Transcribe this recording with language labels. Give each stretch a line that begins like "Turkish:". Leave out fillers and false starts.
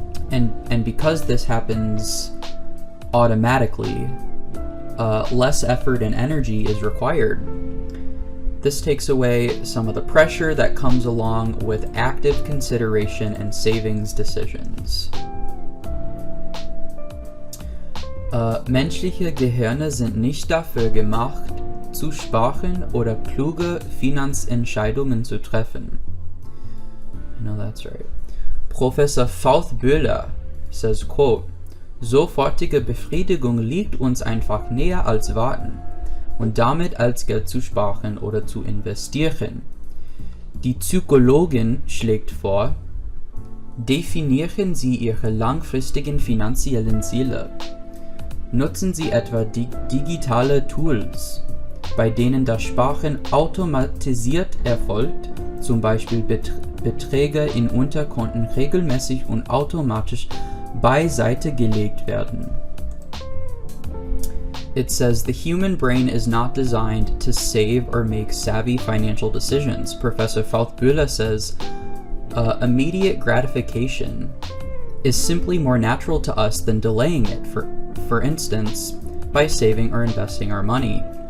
English: And because this happens automatically, less effort and energy is required. This takes away some of the pressure that comes along with active consideration and savings decisions.
German: Menschliche Gehirne sind nicht dafür gemacht, zu sparen oder kluge Finanzentscheidungen zu treffen.
English: I know that's right. Professor Faulkner says, quote,
German: sofortige Befriedigung liegt uns einfach näher als warten und damit als Geld zu sparen oder zu investieren. Die Psychologin schlägt vor, definieren Sie Ihre langfristigen finanziellen Ziele. Nutzen Sie etwa digitale Tools, bei denen das Sparen automatisiert erfolgt, zum Beispiel Beträge in Unterkonten regelmäßig und automatisch beiseite gelegt werden.
English: It says the human brain is not designed to save or make savvy financial decisions. Professor Faulkner says immediate gratification is simply more natural to us than delaying it, for instance, by saving or investing our money.